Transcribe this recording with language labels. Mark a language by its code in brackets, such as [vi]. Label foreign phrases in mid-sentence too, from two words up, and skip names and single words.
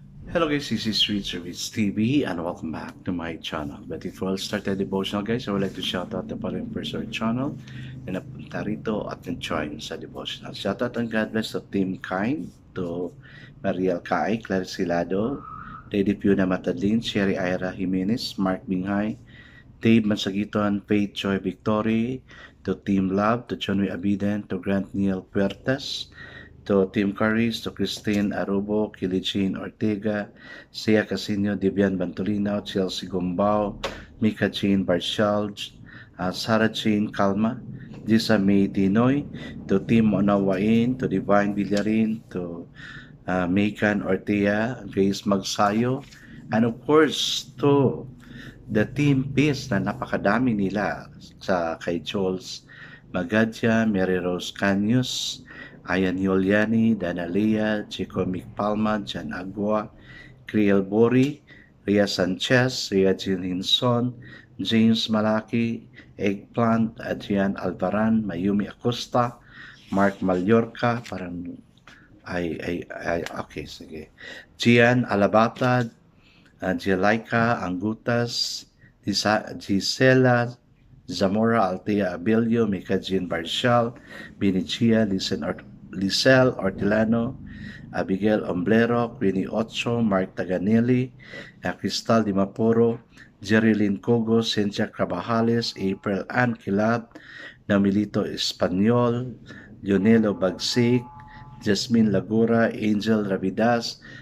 [en] Hello guys, this is Street Service TV and welcome back to my channel. But before I start the devotional guys, I would like to shout out the following person channel [tl] na napunta rito at nag-join sa devotional. [en] Shout out and God bless to Team Kind, to Mariel Kai, Clarice Hilado, Lady Fiona Matadlin, Sherry Ira Jimenez, Mark Binghay, Dave Mansagiton, Faith Joy Victory, to Team Love, to Johnny Abiden, to Grant Neil Puertas, to Tim Caris, to Christine Arubo, Kilijin Ortega, Sia Casino, Divian Bantolino, Chelsea Gumbao, Mika Jean Barshal, Sarah Jean Calma, Jisa May Dinoy, to Tim Onawain, to Divine Villarin, to Mekan Ortea, Grace Magsayo, and of course to the Team Peace [tl] na napakadami nila sa kay [en] Jules Magadya, Mary Rose Canyos, Ayan Yuliani, Dana Lea, Chico Palma, Jan Agua, Kriel Bori, Ria Sanchez, Ria Jean Hinson, James Malaki, Eggplant, Adrian Alvaran, Mayumi Acosta, Mark Mallorca, [tl] parang okay, sige. [en] Gian Alabata, Angelica Angutas, Gisela Zamora Altea Abelio, Mika Jean Barshal, Benicia Lisel Ortilano, Abigail Omblero, Queenie Ocho, Mark Taganelli, Cristal Dimaporo, Jerilyn Cogo, Cynthia Crabajales, April Ann Kilab, Namilito Espanyol, Leonelo Bagsik, Jasmine Lagura, Angel Ravidas,